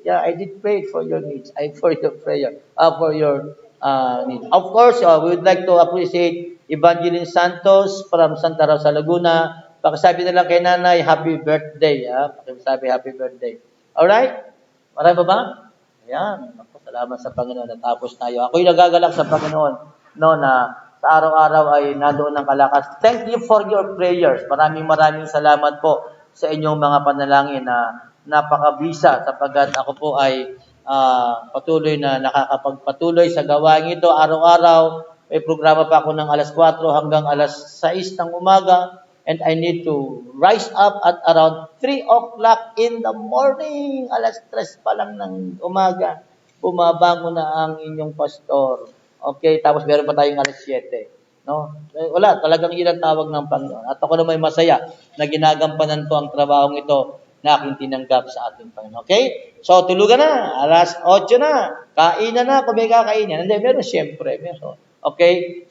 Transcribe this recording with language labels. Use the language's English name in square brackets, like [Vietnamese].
[English] Yeah, I did pray for your needs. For your prayer. For your needs. Of course, we would like to appreciate Evangeline Santos from Santa Rosa, Laguna. [Filipino] Pakisabi na lang kay Nanay, happy birthday. Pakisabi, happy birthday. Alright? Marami ba ba? Ayan. Salamat sa Panginoon. Natapos tayo. Ako'y nagagalak sa Panginoon na sa araw-araw ay nandoon ng kalakas. [English] Thank you for your prayers. [Filipino] Maraming salamat po sa inyong mga panalangin na napakabisa sapagkat ako po ay patuloy na nakakapagpatuloy sa gawain ito araw-araw. May programa pa ako ng alas 4 hanggang alas 6 ng umaga [English] and I need to rise up at around 3 o'clock in the morning. [Filipino] Alas 3 pa lang ng umaga. Bumabangon na ang inyong pastor. Okay, tapos meron pa tayong alas 7. No? Wala, talagang yun ang tawag ng Panginoon. At ako na may masaya na ginagampanan ko ang trabahong ito na aking tinanggap sa ating Panginoon. Okay? So, tulugan na. Alas 8 na. Kainan na kung may kakainin. Hindi, meron siyempre. Meron. Okay?